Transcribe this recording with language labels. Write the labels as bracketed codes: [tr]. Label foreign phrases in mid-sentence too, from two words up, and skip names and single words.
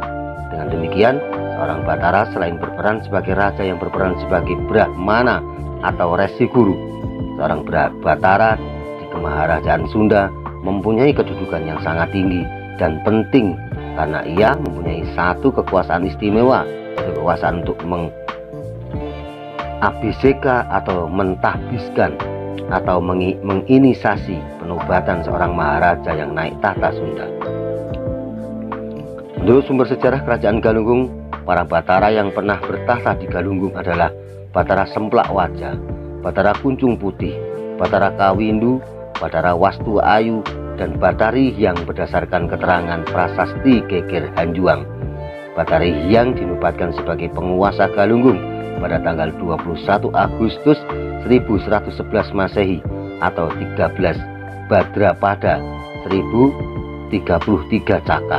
[id] Dengan demikian, seorang Batara selain berperan sebagai raja yang berperan sebagai Brahmana atau resi guru, seorang Batara di Kemaharajaan Sunda mempunyai kedudukan yang sangat tinggi dan penting karena ia mempunyai satu kekuasaan istimewa, yaitu kekuasaan untuk mengabiseka atau mentahbiskan atau menginisiasi penobatan seorang maharaja yang naik tahta Sunda. Menurut sumber sejarah kerajaan Galunggung, para Batara yang pernah bertahta di Galunggung adalah Batara Semplakwaja, Batara Kuncung Putih, Batara Kawindu, Batara Wastu Ayu, dan Batari yang berdasarkan keterangan prasasti Geger Hanjuang. Batari yang dinobatkan sebagai penguasa Galunggung pada tanggal 21 Agustus 1111 Masehi atau 13 Badrapada 1033 Caka.